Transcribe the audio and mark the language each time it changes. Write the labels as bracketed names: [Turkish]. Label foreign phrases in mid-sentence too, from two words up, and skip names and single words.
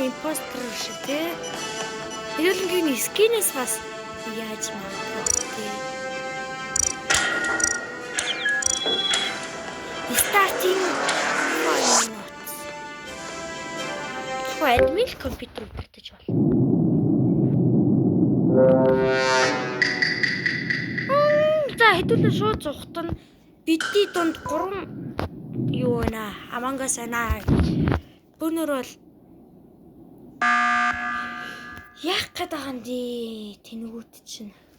[Mongolian] Импостер шиг тий. Хэдүүлээ скинээс бас яаж магадгүй тий. [English] Starting one minute. [Mongolian] Админ компьютер битэж болно. За хэдүүлээ шууд зугтана. Бидний дунд 3 юу байна? Among Us байна. Бөөнөр бол яах гээд байгаа юм дээ тэнэгүүд чинь.